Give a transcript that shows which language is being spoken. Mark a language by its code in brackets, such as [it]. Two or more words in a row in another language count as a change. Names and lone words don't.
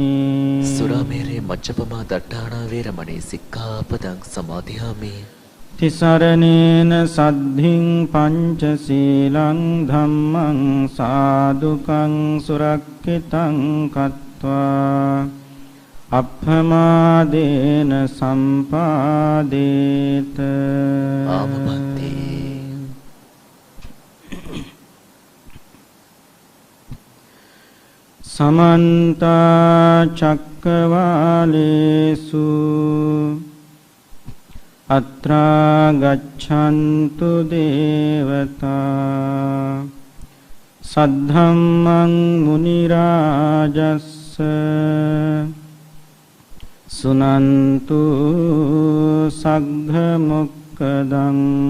[pi] සුරාමේරය මජ්ජපමා දට්ඨානා වේරමණී සික්ඛාපදං සමාදියාමි තිසරණේන සද්ධින් පංචශීලං ධම්මං සාදුකං සුරක්ඛිතං කତ୍වා අප්පමාදේන සම්පාදේත ආමබන්තේ සමන්ත චක්කවාලේසු අත්‍රා ගච්ඡන්තු දේවතා සද්ධම්මං මුනි රාජස්ස සුනන්තු සග්ග මොක්ඛදං